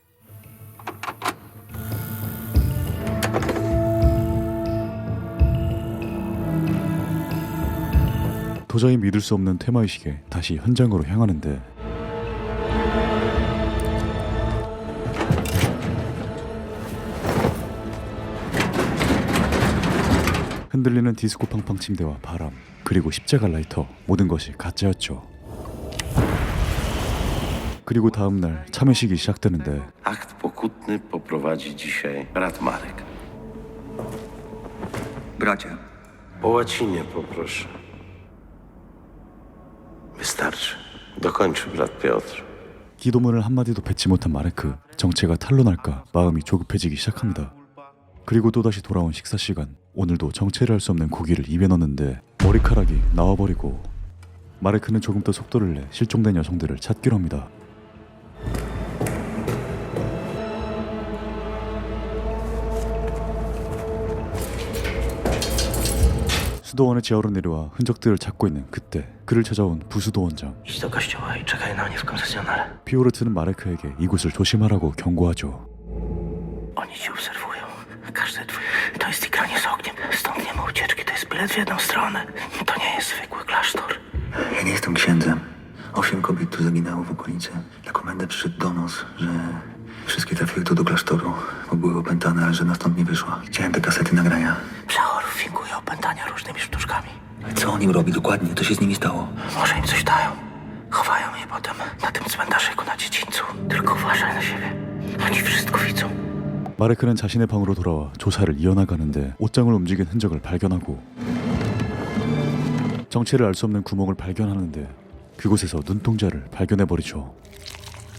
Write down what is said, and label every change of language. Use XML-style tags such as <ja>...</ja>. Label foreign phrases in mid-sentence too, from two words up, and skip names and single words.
<ko>도저히 믿을 수 없는 테마의식에 다시 현장으로 향하는데 흔들리는 디스코 팡팡 침대와 바람 그리고 십자가 라이터 모든 것이 가짜였죠. 그리고 다음날 참회식이 시작되는데</ko> <pl>Akt pokutny poprowadzi dzisiaj brat Marek. Bracie, Po łacinie poproszę. Wystarczy. Dokończy brat Piotr.</pl> <ko>기도문을 한마디도 뱉지 못한 마레크. 정체가 탄로날까 마음이 조급해지기 시작합니다. 그리고 또다시 돌아온 식사 시간. 오늘도 정체를 알 수 없는 고기를 입에 넣는데 머리카락이 나와버리고 마레크는 조금 더 속도를 내 실종된 여성들을 찾기로 합니다. 수도원의 지하로 내려와 흔적들을 찾고 있는 그때 그를 찾아온 부수도원장.</ko> <pl>Idź do kościoła i czekaj na mnie w konfesjonale.</pl> <ko>피오르트는 마레크에게 이곳을 조심하라고 경고하죠.</ko> <pl>Oni ci obserwują. Każdy twój... To jest igranie z ogniem. Stąd nie ma ucieczki. To jest bilet w jedną stronę. To nie jest zwykły klasztor. Ja nie jestem księdzem. 8 kobiet tu zaginęło w okolicy. Na komendę przyszedł donos, że wszystkie trafiły tu do klasztoru, bo były opętane, ale żadna stąd nie wyszła. Chciałem te kasety nagrania. Przeorów finguje opętania różnymi sztuczkami. Co on im robi dokładnie? Co się z nimi stało? Może im coś dają. Chowają je potem na tym cmentarzyku na dziedzińcu. Tylko uważaj na siebie. Oni wszystko widzą.</pl> <ko>마레크는 자신의 방으로 돌아와 조사를 이어나가는데 옷장을 움직인 흔적을 발견하고 정체를 알 수 없는 구멍을 발견하는데 그곳에서 눈동자를 발견해버리죠.</ko>